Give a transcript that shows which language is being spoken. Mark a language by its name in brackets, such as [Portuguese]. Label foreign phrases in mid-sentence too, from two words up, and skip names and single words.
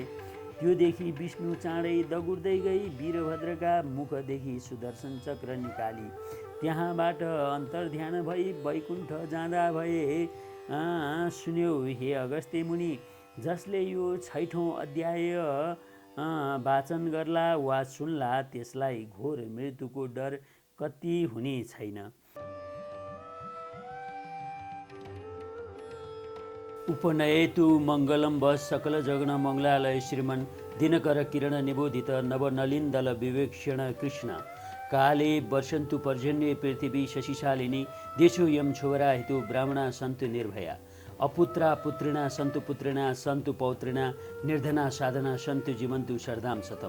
[Nepali] त्यो देखि विष्णु चाँडै दगुर्दै गई वीरभद्रका मुखदेखि सुदर्शन चक्र निकाली त्यहाँबाट अन्तर्ध्यान भई वैकुण्ठ जाँदा भए। सुन्यौ हे अगस्त्य मुनि, जसले यो 6औं अध्याय वाचन गर्ला वा सुन्ला त्यसलाई घोर मृत्युको डर कति हुने छैन। [Sanskrit] उपनयेतु मङ्गलं वः सकल जगन मङ्गलालय श्रीमन् दिनकर किरण निबोधित नवनलिन्दल विवेक्षण कृष्ण काले वर्षन्तु पर्जन्ये पृथिवी शशिशालिनी देशो यम छोरा हेतु ब्राह्मणा सन्तु निर्भया अपुत्रा पुत्रिणा सन्तु पुत्रिणा सन्तु पौत्रिणा निर्धना साधना सन्तु जीवन्तु शरदां शतम्।